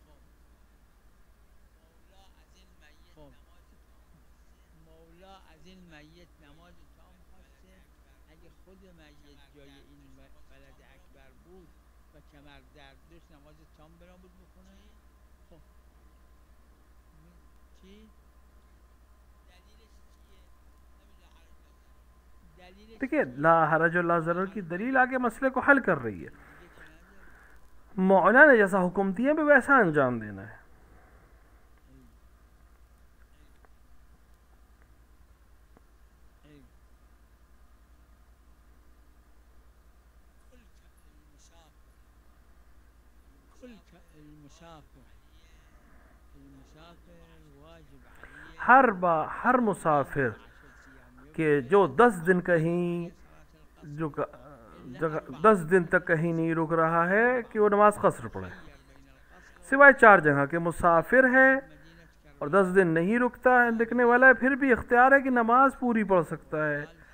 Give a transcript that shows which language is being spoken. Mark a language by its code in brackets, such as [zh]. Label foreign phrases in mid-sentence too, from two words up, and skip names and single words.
[fa] خب مولا از این میت نماز تام خواسته اگه خود میت جای این ولد اکبر بود و کمر درد داشت نماز تام برا بود بخونه. خب چی؟ دلیلش [hi] देखिए [ar] لا حرج [hi] और [ar] لا ضرر [hi] की दलील आगे मसले को हल कर रही है। [fa] دیگه که نداره [hi] मौला ने जैसा हुक्म दिया है वैसा अंजाम देना है। ای. [ar] کل المسافر المسافر واجب عليه [hi] हर मुसाफिर कि जो 10 दिन कहीं जो जगह 10 दिन तक कहीं नहीं रुक रहा है कि वो नमाज कसर पढ़े, सिवाय 4 जगह के मुसाफिर है और 10 दिन नहीं रुकता है लिखने वाला है, फिर भी इख्तियार है कि नमाज पूरी पढ़ सकता है।